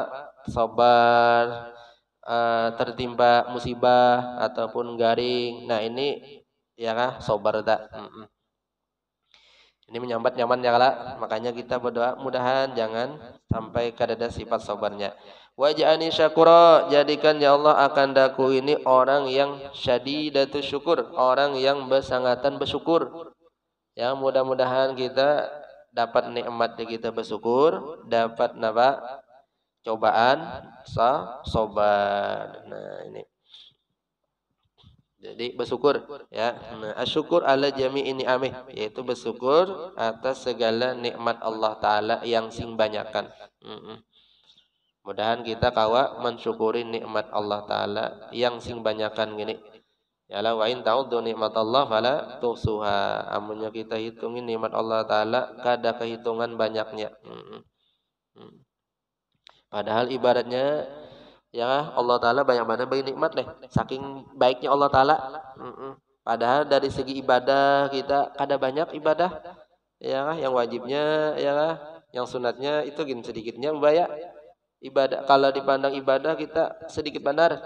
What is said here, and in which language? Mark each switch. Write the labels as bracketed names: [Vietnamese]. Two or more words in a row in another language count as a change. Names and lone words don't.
[Indonesian] Sabar tertimpa musibah ataupun garing. [Banjar] Nah, ini ya kah sabar tak. Ini menyambat nyaman ya kala. Makanya kita berdoa mudahan jangan sampai kadada sifat sabarnya. [Arabic] واجعلني شكورا, [Indonesian] jadikan ya Allah akan daku ini orang yang [Arabic] شديدة شكر, [Indonesian] orang yang bersangatan bersyukur. Ya, mudah-mudahan kita dapat nikmat kita bersyukur, dapat napa? Cobaan sabar. Nah, ini. Jadi bersyukur ya. Nah, [Arabic] الشكر على جميع نعمه, [Indonesian] yaitu bersyukur atas segala nikmat Allah taala yang sing banyakan. [Banjar] Mudahan kita kawa mensyukuri nikmat Allah taala yang sing banyakan gini. [Arabic] يا لا وإن تعدوا نعمة الله فلا تحصوها. [Banjar] Amunnya kita hitungin nikmat Allah taala kada kehitungan banyaknya. [Indonesian] Padahal ibaratnya ya Allah Ta'ala banyak mana bagi nikmat deh. Saking baiknya Allah Ta'ala. Padahal dari segi ibadah kita kada banyak ibadah. Ya yang wajibnya ya yang sunatnya itu gini sedikitnya banyak. Ibadah kalau dipandang ibadah kita sedikit benar.